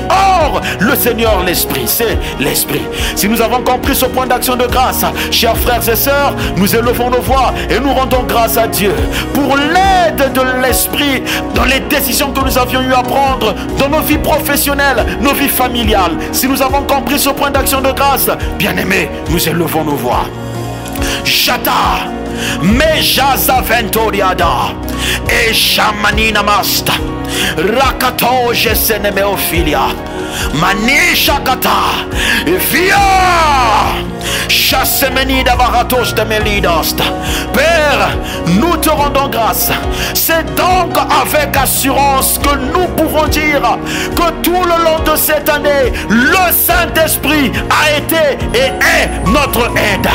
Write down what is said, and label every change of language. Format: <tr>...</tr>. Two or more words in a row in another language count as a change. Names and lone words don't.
<fr>Or, le Seigneur l'Esprit, c'est l'Esprit. Si nous avons compris ce point d'action de grâce, chers frères et sœurs, nous élevons nos voix et nous rendons grâce à Dieu pour l'aide de l'Esprit dans les décisions que nous avions eu à prendre dans nos vies professionnelles, nos vies familiales. Si nous avons compris ce point d'action de grâce, bien-aimés, nous élevons nos voix. Jata, Mejaza Ventoriada, et Shamanina Masta, Rakato Jesenemeophilia, Manisha Kata, Via, Père, nous te rendons grâce. C'est donc avec assurance que nous pouvons dire que tout le long de cette année, le Saint-Esprit a été et est notre aide.</fr>